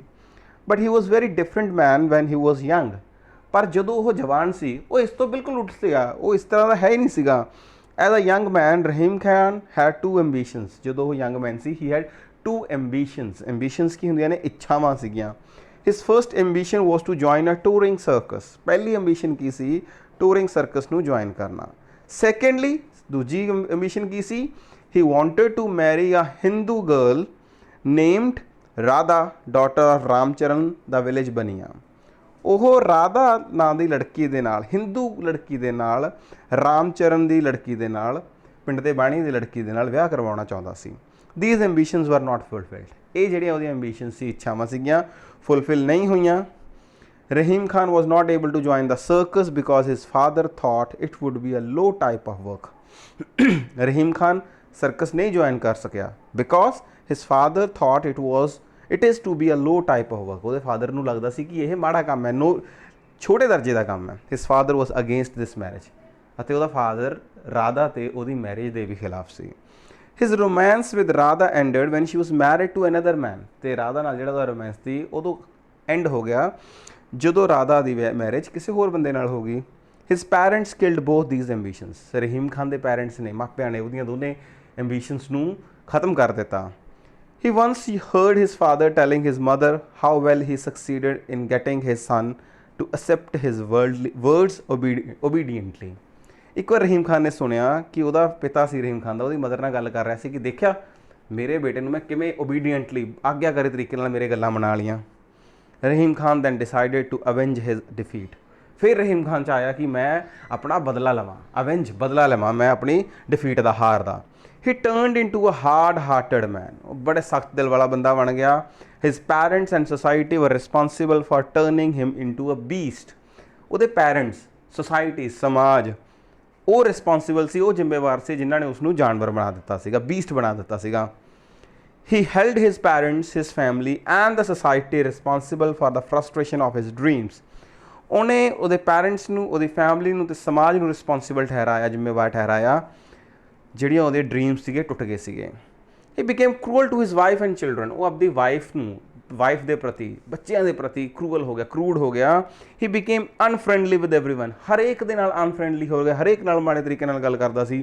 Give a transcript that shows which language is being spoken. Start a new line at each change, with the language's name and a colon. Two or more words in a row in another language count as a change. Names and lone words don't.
English: But he was very different man when he was young.
Punjabi: ਪਰ ਜਦੋਂ ਉਹ ਜਵਾਨ ਸੀ ਉਹ ਇਸ ਤੋਂ ਬਿਲਕੁਲ ਉਲਟ ਸੀਗਾ, ਉਹ ਇਸ ਤਰ੍ਹਾਂ ਦਾ ਹੈ ਹੀ ਨਹੀਂ ਸੀਗਾ.
English: As a young man Rahim Khan had 2 ambitions.
Punjabi: ਜਦੋਂ ਉਹ
English: young man
Punjabi: ਸੀ
English: he had 2 ambitions.
Punjabi: ਐਂਬੀਸ਼ਨਸ ਕੀ ਹੁੰਦੀਆਂ ਨੇ? ਇੱਛਾਵਾਂ ਸੀਗੀਆਂ.
English: His first ambition was to join a touring circus.
Punjabi: ਪਹਿਲੀ ambition ਕੀ ਸੀ?
English: touring circus
Punjabi: ਨੂੰ join ਕਰਨਾ. Secondly, ਦੂਜੀ ambition ਕੀ ਸੀ?
English: He wanted to marry a Hindu girl named Radha, daughter of Ramcharan, the village Baniya.
Punjabi: ਉਹ ਰਾਧਾ ਨਾਂ ਦੀ ਲੜਕੀ ਦੇ ਨਾਲ, ਹਿੰਦੂ ਲੜਕੀ ਦੇ ਨਾਲ, ਰਾਮਚਰਨ ਦੀ ਲੜਕੀ ਦੇ ਨਾਲ, ਪਿੰਡ ਦੇ ਬਾਣੀ ਦੀ ਲੜਕੀ ਦੇ ਨਾਲ ਵਿਆਹ ਕਰਵਾਉਣਾ ਚਾਹੁੰਦਾ ਸੀ.
English: These ambitions were not fulfilled.
Punjabi: ਇਹ ਜਿਹੜੀਆਂ ਉਹਦੀਆਂ ਐਂਬੀਸ਼ਨ ਸੀ, ਇੱਛਾਵਾਂ ਸੀਗੀਆਂ, ਫੁੱਲਫਿਲ ਨਹੀਂ ਹੋਈਆਂ.
English: Rahim Khan was not able to join the circus because his father thought it would be a low type of work. Rahim Khan circus
Punjabi: ਨਹੀਂ join ਕਰ ਸਕਿਆ
English: because his father thought it is to be a low type of work.
Punjabi: ਉਹਦੇ ਫਾਦਰ ਨੂੰ ਲੱਗਦਾ ਸੀ ਕਿ ਇਹ ਮਾੜਾ ਕੰਮ ਹੈ, ਛੋਟੇ ਦਰਜੇ ਦਾ ਕੰਮ ਹੈ।
English: His father was against this marriage,
Punjabi: ਅਤੇ ਉਹਦਾ ਫਾਦਰ ਰਾਧਾ ਤੇ ਉਹਦੀ ਮੈਰਿਜ ਦੇ ਵੀ ਖਿਲਾਫ ਸੀ।
English: His romance with Radha ended when she was married to another man,
Punjabi: ਤੇ ਰਾਧਾ ਨਾਲ ਜਿਹੜਾ ਉਹਦਾ ਰੋਮਾਂਸ ਸੀ ਉਦੋਂ ਐਂਡ ਹੋ ਗਿਆ ਜਦੋਂ ਰਾਧਾ ਦੀ ਮੈਰਿਜ ਕਿਸੇ ਹੋਰ ਬੰਦੇ ਨਾਲ ਹੋ ਗਈ।
English: His parents killed both these ambitions,
Punjabi: ਰਹੀਮ ਖਾਨ ਦੇ ਪੈਰੈਂਟਸ ਨੇ, ਮਾਪਿਆਂ ਨੇ ਉਹਦੀਆਂ ਦੋਨੇ ਐਂਬੀਸ਼ਨਸ ਨੂੰ ਖਤਮ ਕਰ ਦਿੱਤਾ।
English: He once heard his father telling his mother how well he succeeded in getting his son to accept his words obediently.
Punjabi: ਇੱਕ ਵਾਰ ਰਹੀਮ ਖਾਨ ਨੇ ਸੁਣਿਆ ਕਿ ਉਹਦਾ ਪਿਤਾ ਸੀ ਰਹੀਮ ਖਾਨ ਦਾ, ਉਹਦੀ ਮਦਰ ਨਾਲ ਗੱਲ ਕਰ ਰਿਹਾ ਸੀ ਕਿ ਦੇਖਿਆ ਮੇਰੇ ਬੇਟੇ ਨੂੰ ਮੈਂ ਕਿਵੇਂ ਓਬੀਡੀਐਂਟਲੀ ਆਗਿਆਕਾਰੀ ਤਰੀਕੇ ਨਾਲ ਮੇਰੇ ਗੱਲਾਂ ਮਨਾ ਲਈਆਂ।
English: Rahim Khan then decided to avenge his defeat.
Punjabi: ਫਿਰ ਰਹੀਮ ਖਾਨ 'ਚ ਆਇਆ ਕਿ ਮੈਂ ਆਪਣਾ ਬਦਲਾ ਲਵਾਂ, ਬਦਲਾ ਲਵਾਂ ਮੈਂ ਆਪਣੀ ਡਿਫੀਟ ਦਾ, ਹਾਰ ਦਾ।
English: He turned into a hard-hearted man.
Punjabi: ਉਹ ਬੜੇ ਸਖਤ ਦਿਲ ਵਾਲਾ ਬੰਦਾ ਬਣ ਗਿਆ।
English: His parents and society were responsible for turning him into a beast.
Punjabi: ਉਹਦੇ ਪੈਰੈਂਟਸ, ਸੋਸਾਇਟੀ, ਸਮਾਜ, ਉਹ ਰਿਸਪੌਂਸੀਬਲ ਸੀ, ਉਹ ਜ਼ਿੰਮੇਵਾਰ ਸੀ ਜਿਨ੍ਹਾਂ ਨੇ ਉਸਨੂੰ ਜਾਨਵਰ ਬਣਾ ਦਿੱਤਾ ਸੀਗਾ, ਬੀਸਟ ਬਣਾ ਦਿੱਤਾ ਸੀਗਾ।
English: He held his parents, his family and the society responsible for the frustration of his dreams.
Punjabi: ਉਹਨੇ ਉਹਦੇ ਪੈਰੈਂਟਸ ਨੂੰ, ਉਹਦੀ ਫੈਮਿਲੀ ਨੂੰ ਤੇ ਸਮਾਜ ਨੂੰ ਰਿਸਪੌਂਸੀਬਲ ਠਹਿਰਾਇਆ, ਜ਼ਿੰਮੇਵਾਰ ਠਹਿਰਾਇਆ ਜਿਹੜੀਆਂ ਉਹਦੇ ਡ੍ਰੀਮਸ ਸੀਗੇ ਟੁੱਟ ਗਏ ਸੀਗੇ।
English: He became cruel to his wife and children.
Punjabi: ਉਹ ਆਪਣੀ ਵਾਈਫ ਦੇ ਪ੍ਰਤੀ, ਬੱਚਿਆਂ ਦੇ ਪ੍ਰਤੀ ਕਰੂਅਲ ਹੋ ਗਿਆ, ਕਰੂਡ ਹੋ ਗਿਆ।
English: He became unfriendly with everyone,
Punjabi: ਹਰੇਕ ਦੇ ਨਾਲ ਅਨਫਰੈਂਡਲੀ ਹੋ ਗਿਆ, ਹਰੇਕ ਨਾਲ ਮਾੜੇ ਤਰੀਕੇ ਨਾਲ ਗੱਲ ਕਰਦਾ ਸੀ।